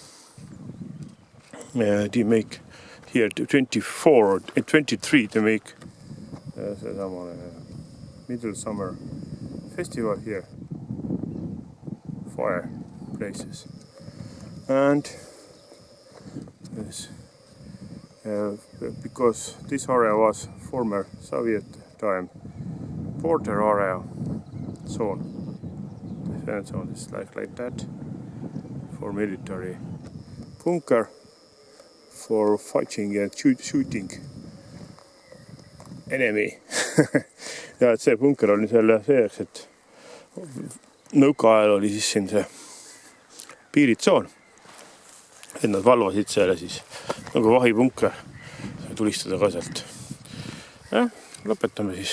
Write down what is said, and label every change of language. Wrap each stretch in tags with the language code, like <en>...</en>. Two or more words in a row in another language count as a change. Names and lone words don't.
<en>They make here 24 or 23 to make middle summer festival here, fire places, and yes, because this area was former Soviet time border area zone. The defense zone is like that, for military bunker, for fighting and shooting enemy.</en> <et>ja, et see bunker oli selle selleks, et nõukaajal oli siis siin see piiritsoon, et nad valvasid selle siis nagu vahipunker, tulistada ka sealt. Ja, lõpetame siis.</et>